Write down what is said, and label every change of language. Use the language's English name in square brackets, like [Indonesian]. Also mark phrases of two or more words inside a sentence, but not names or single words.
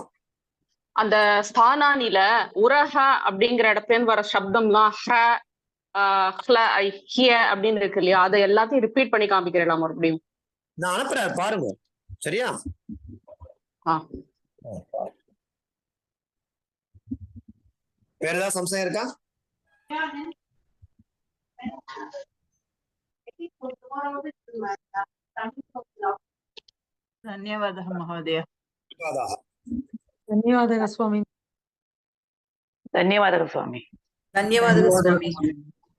[Tamil] அந்த ஸ்தானானில உரக அப்படிங்கிற இடத்துல வர சப்தம்லாம் அப்படின்னு இருக்கு இல்லையா, அதை எல்லாத்தையும் ரிப்பீட் பண்ணி காமிக்கிறேன் மறுபடியும். நான் அனுப்புறேன் பாருங்க. சரியா? வேற ஏதாவது சம்சயம் இருக்கா? [Sanskrit] धन्यवादः महोदय. [Kannada] ಧನ್ಯವಾದಗಳು ಸ್ವಾಮಿ. ಧನ್ಯವಾದಗಳು ಸ್ವಾಮಿ. ಧನ್ಯವಾದಗಳು ಸ್ವಾಮಿ.